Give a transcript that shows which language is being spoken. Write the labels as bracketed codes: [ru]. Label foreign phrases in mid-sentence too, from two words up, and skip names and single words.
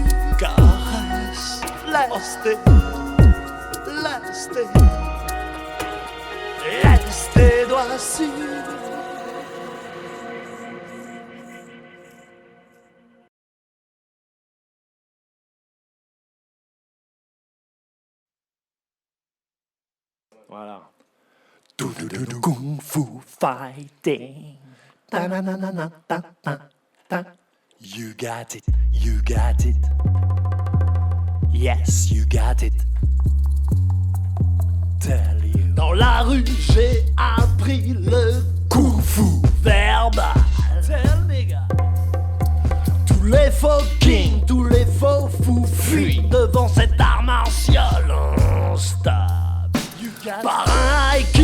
[fr] Caresse, laisse tes doigts sur. Voilà. [en] Kung Fu fighting. Ta-na-na-na-na-ta-ta-ta. You got it, you got it. Yes, you got it. Tell you. [fr] Dans la rue, j'ai appris le Kung Fu verbal. [en] Tell me, gars. [fr] Tous les faux kings, tous les faux fous fuient devant cet art martial instable. Par un